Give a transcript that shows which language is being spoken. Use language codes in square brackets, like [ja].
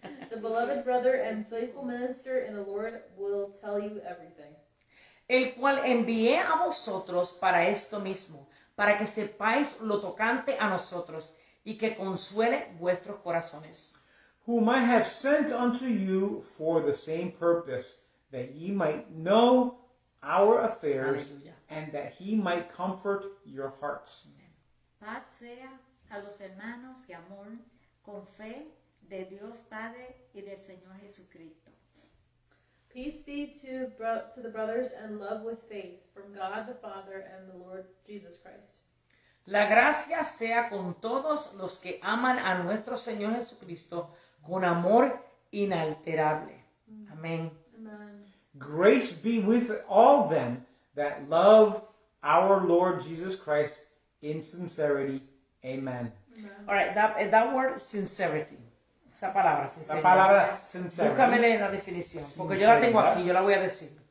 [en] The beloved brother and faithful minister in the Lord will tell you everything. [es] El cual envié a vosotros para esto mismo, para que sepáis lo tocante a nosotros y que consuele vuestros corazones. [en] Whom I have sent unto you for the same purpose, that ye might know our affairs, [es] Aleluya. [en] and that he might comfort your hearts. [es] Paz sea a los hermanos y amor con fe de Dios Padre y del Señor Jesucristo. [en] Peace be to the brothers and love with faith from God the Father and the Lord Jesus Christ. [es] La gracia sea con todos los que aman a nuestro Señor Jesucristo con amor inalterable. Amén. [en] Amen. Grace be with all them that love our Lord Jesus Christ in sincerity. Amen. All right, that word sincerity. [es] Esa palabra, La sinceridad. palabra Búscame [en] sincerity. [es] la definición, porque yo la tengo aquí, yo la voy a decir.